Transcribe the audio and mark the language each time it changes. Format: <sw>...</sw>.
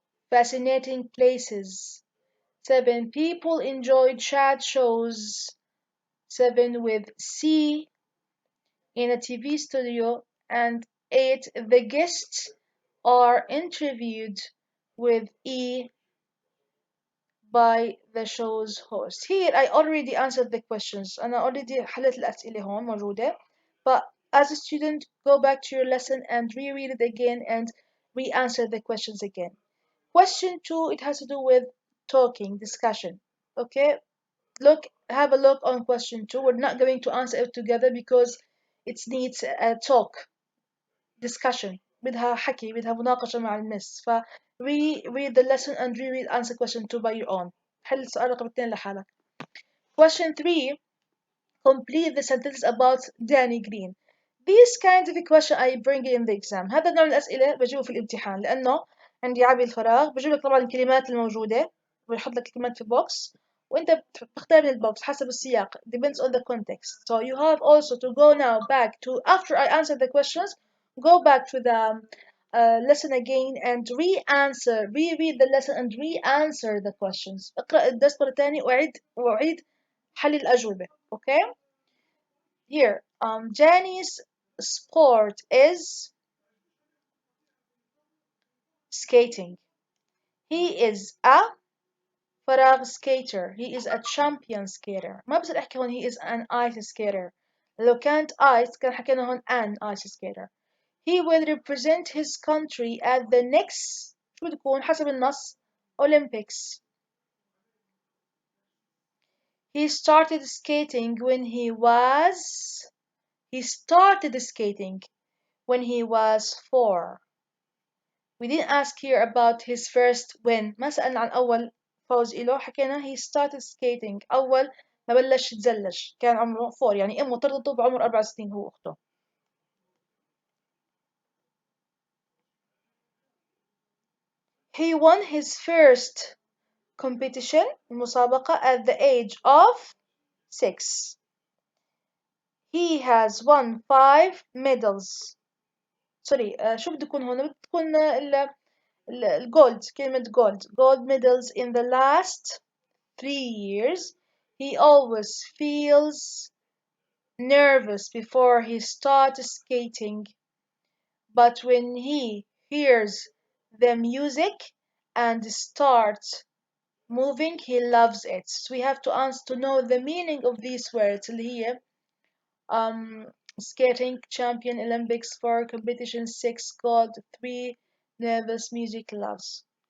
<en>Fascinating places. 7. People enjoy chat shows 7 with C in a TV studio, and 8. The guests are interviewed with E by the show's host. Here I already answered the questions.</en> <ar>أنا</ar> <en>already</en> <ar>حلت الأسئلة هون موجودة.</ar> <en>But as a student, go back to your lesson and reread it again and re-answer the questions again. Question 2, it has to do with talking, discussion. Okay? have a look on question 2. We're not going to answer it together because it needs a talk, discussion.</en> <ar>بدها حكي، بدها مناقشة مع المس.</ar> <en>ف read the lesson and reread answer question 2 by your own.</en> <ar>حل السؤال رقم 2 لحالك.</ar> <en>Question 3. Complete the sentences about Danny Green. These kinds of question I bring in the exam.</en> <ar>هذا نوع من الأسئلة بجيبه في الامتحان لأنه عندي عبي الفراغ، بجيب لك طبعا الكلمات الموجودة، بنحط لك الكلمات في بوكس وأنت بتختار من البوكس حسب السياق.</ar> <en>Depends on the context. So you have also to go now back to after I answer the questions, go back to the lesson again and reread the lesson and re-answer the questions.</en> <ar>اقرأ الدرس مرة تانية وأعيد حل الأجوبة.</ar> <en>Okay? Here, Jenny's sport is skating. He is a</en> <ar>فراغ</ar> <en>skater. He is a champion skater.</en> <ar>ما بصير أحكي هون</ar> <en>he is an ice skater.</en> <ar>لو كانت ice كان حكينا هون</ar> <en>an ice skater. He will represent his country at the next</en> <ar>شو بتكون حسب النص</ar> <en>Olympics. He started skating when he was he started skating when he was 4. We didn't ask here about his first win.</en> <ar>ما سألنا عن أول فوز إله. حكينا</ar> <en>he started skating</en> <ar>أول ما بلش يتزلج كان عمره 4 يعني أمه طردته بعمر 4 سنين هو أخته.</ar> <en>He won his first competition</en> <ar>المسابقة</ar> <en>at the age of 6. He has won 5 medals.</en> <ar>سوري شو بده يكون هون؟ بده تكون الجولد، كلمة</ar> <en>gold medals in the last 3 years. He always feels nervous before he starts skating, but when he hears the music and starts moving, he loves it. So we have to answer to know the meaning of these words</en> <ar>اللي هي</ar> <en>skating, champion, Olympics, 4, competition, 6, gold, 3, nervous, music, loves.</en>